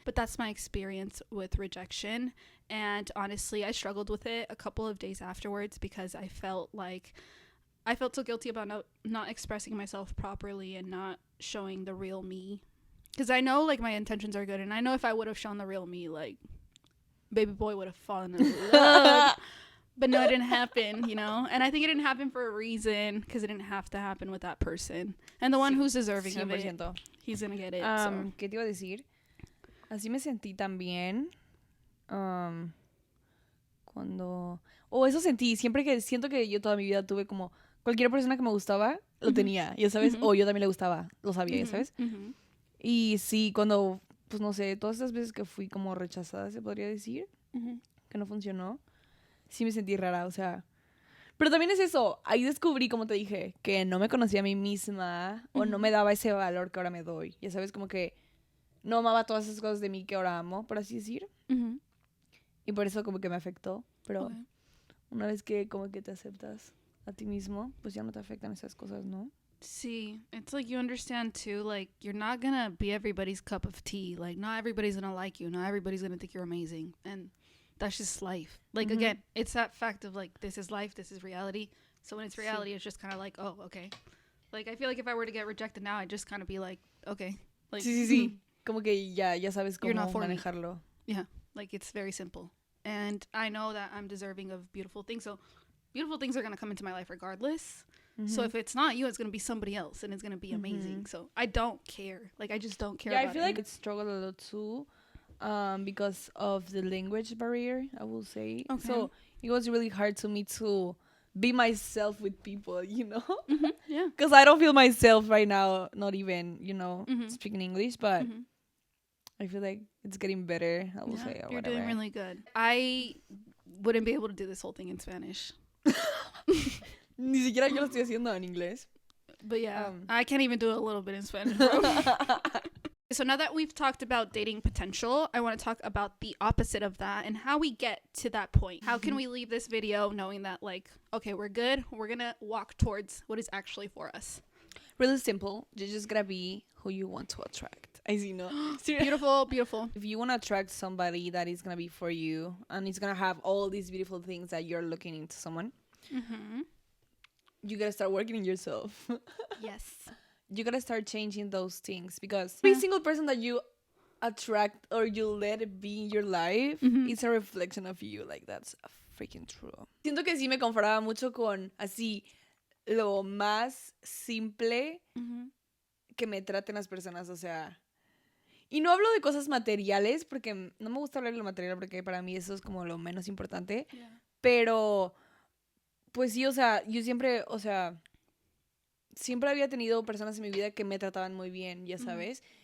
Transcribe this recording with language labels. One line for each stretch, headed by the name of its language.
English: But that's my experience with rejection, and honestly I struggled with it a couple of days afterwards, because I felt so guilty about not expressing myself properly and not showing the real me, because I know like my intentions are good, and I know if I would have shown the real me, like baby boy would have fallen in love. But no, it didn't happen, you know? And I think it didn't happen for a reason, because it didn't have to happen with that person. And the one who's deserving 100%. Of it, he's gonna get it.
Spanish: ¿Qué te iba a decir? Así me sentí también cuando... eso sentí. Siento que yo toda mi vida tuve como... Cualquier persona que me gustaba, lo tenía, ya sabes. O yo también le gustaba, lo sabía, ya sabes. Y sí, cuando... Pues no sé, todas esas veces que fui como rechazada, se podría decir, que no funcionó. Sí me sentí rara, o sea... Pero también es eso, ahí descubrí, como te dije, que no me conocía a mí misma, o no me daba ese valor que ahora me doy. Ya sabes, como que no amaba todas esas cosas de mí que ahora amo, por así decir. Y por eso como que me afectó. Pero una vez que como que te aceptas a ti mismo, pues ya no te afectan esas cosas, ¿no?
English: See, it's like you understand too, like you're not gonna be everybody's cup of tea. Like not everybody's gonna like you, not everybody's gonna think you're amazing, and that's just life. Like again, it's that fact of like, this is life, this is reality. So when it's reality, it's just kind of like, oh, okay. Like I feel like if I were to get rejected now, I'd just kind of be like, okay, like
Spanish: sí. Como que ya sabes cómo
English: you're not for
Spanish: manejarlo.
English: Me. Yeah, like it's very simple. And I know that I'm deserving of beautiful things. So beautiful things are going to come into my life regardless. So if it's not you, it's going to be somebody else and it's going to be amazing. So I don't care. Like I just don't care about it. I feel like I struggle a lot too because of the language barrier, I will say. Okay. So it was really hard to me to be myself with people, Yeah. Because I don't feel myself right now, not even, speaking English, but I feel like it's getting better, I will say. Or You're whatever. doing really good. I wouldn't be able to do this whole thing in Spanish.
Spanish: Ni siquiera yo lo estoy haciendo en inglés.
English: But yeah, I can't even do it a little bit in Spanish, bro. So now that we've talked about dating potential, I want to talk about the opposite of that and how we get to that point. How can we leave this video knowing that, like, okay, we're good. We're going to walk towards what is actually for us. Really simple. You're just going to be who you want to attract. I see, no? Beautiful, beautiful. If you want to attract somebody that is going to be for you and it's going to have all these beautiful things that you're looking into someone, you got to start working on yourself. Yes. You got to start changing those things because every single person that you attract or you let it be in your life is a reflection of you. Like, that's freaking true.
Spanish: Siento que sí me comparaba mucho con así lo más simple que me traten las personas, o sea. Y no hablo de cosas materiales porque no me gusta hablar de lo material porque para mí eso es como lo menos importante. Yeah. Pero, pues sí, o sea, yo siempre, o sea, siempre había tenido personas en mi vida que me trataban muy bien, ya sabes.